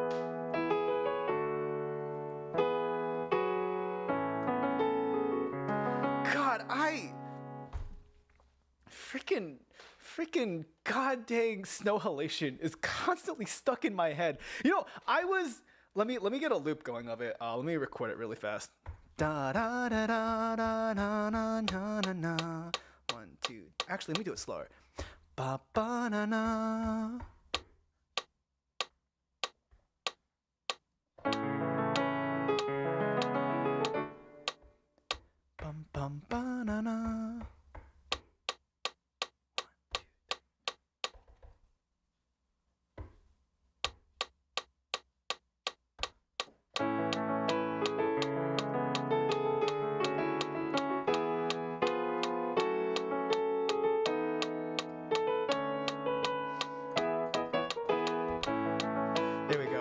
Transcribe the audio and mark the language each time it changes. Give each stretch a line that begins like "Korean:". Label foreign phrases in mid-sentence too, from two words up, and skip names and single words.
English: God, freaking god dang snow halation is constantly stuck in my head. You know, let me get a loop going of it. Let me record it really fast. Da da da da da da na na na na. 1, 2. Actually, let me do it slower. Ba ba na na. Bum bum ba na na. There we go.